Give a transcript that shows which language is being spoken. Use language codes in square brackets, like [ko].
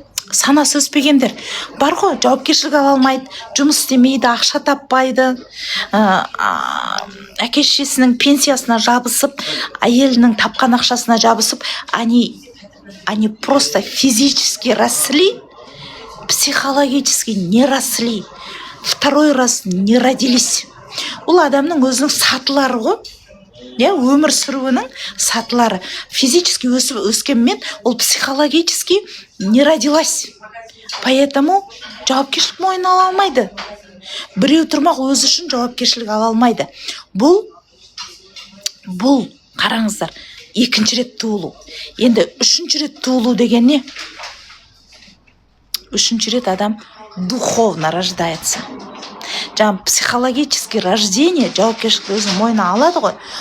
[kk] санасы өспегендер бар ғой, жауапкершілік ала алмайды, жұмыс істемейді, ақша таппайды, әке шешесінің пенсиясына жабысып, әйелінің тапқан ақшасына жабысып, [ru] они просто физически росли, психологически не росли, второй раз не родились. [kk] Ол адамның өзінің сатылары ғой. Өмір сүруінің сатылары. [ru] Физически [kk] өскенмен ол [ru] психологически не родилась. [kk] Поэтому жауапкершілік мойнына ала алмайды. Біреу тұрмақ өзі үшін жауапкершілік ала алмайды. Бұл қараңыздар, екінші рет туылу. Енді үшінші рет туылу деген не? Үшінші рет адам [ru] духовно рождается. [kk] Жаңа психологический рождение, жауапкершілікті өзінің мойнына алады ғой.